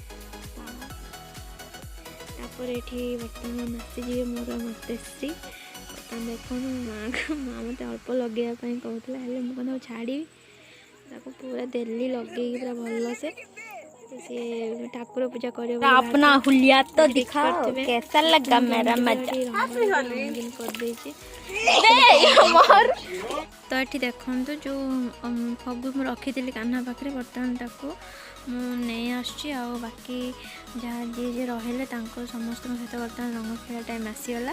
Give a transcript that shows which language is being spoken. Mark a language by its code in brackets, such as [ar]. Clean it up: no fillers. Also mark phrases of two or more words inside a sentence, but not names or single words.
[or] ତାପରେ ଏଠି ବର୍ତ୍ତମାନ ଆସିଯିବେ ମୋର ମାତାଶ୍ରୀ। ବର୍ତ୍ତମାନ ଦେଖନ୍ତୁ ମା ମୋତେ ଅଳ୍ପ ଲଗାଇବା ପାଇଁ କହୁଥିଲା, ହେଲେ ମୁଁ କ'ଣ ତାକୁ ଛାଡ଼ିବି, ତାକୁ ପୁରା ଦେଲି ଲଗେଇକି ପୁରା ଭଲସେ। ସିଏ ଠାକୁର ପୂଜା କରିବ [hi] अपना हुलिया तो दिखाओ कैसा लगा मेरा मजा। [or] କରିଦେଇଛି। ତ ଏଠି ଦେଖନ୍ତୁ ଯେଉଁ ଫଗୁ ମୁଁ ରଖିଥିଲି କାହ୍ନା ପାଖରେ, ବର୍ତ୍ତମାନ ତାକୁ ମୁଁ ନେଇ ଆସୁଛି। ଆଉ ବାକି ଯାହା ଯିଏ ରହିଲେ ତାଙ୍କ ସମସ୍ତଙ୍କ ସହିତ ବର୍ତ୍ତମାନ ରଙ୍ଗ ଖେଳିବା ଟାଇମ୍ ଆସିଗଲା।